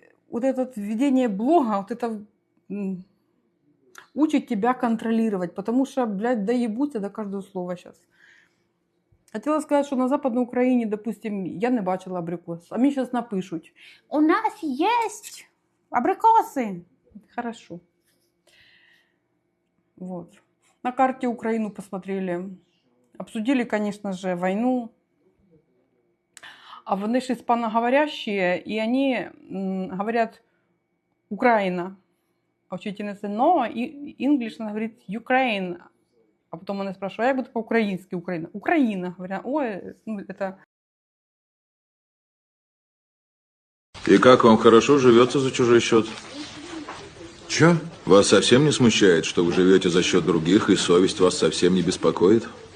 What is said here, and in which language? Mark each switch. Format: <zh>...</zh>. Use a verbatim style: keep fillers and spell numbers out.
<ru>Вот это введение блога, вот это... Учит тебя контролировать, потому что, блядь, доебуться до каждого слова сейчас.</ru> <uk>Хотіла сказати, що на Западній Україні, допустим, я не бачила абрикос, а мені зараз напишуть. У нас є абрикоси!</uk> <ru>Хорошо. Вот. На карте Украину посмотрели. Обсудили, конечно же, войну.</ru> <uk>А вони ж</uk> <ru>іспаноговорящие, и они говорят Украина. А учительница, но English, она говорит Ukraine. А потом она спрашивает, а я буду по-украински Украина. Украина, говорят, ой, ну это... И как вам хорошо живется за чужой счет? Чё? Вас совсем не смущает, что вы живете за счет других, и совесть вас совсем не беспокоит?</ru>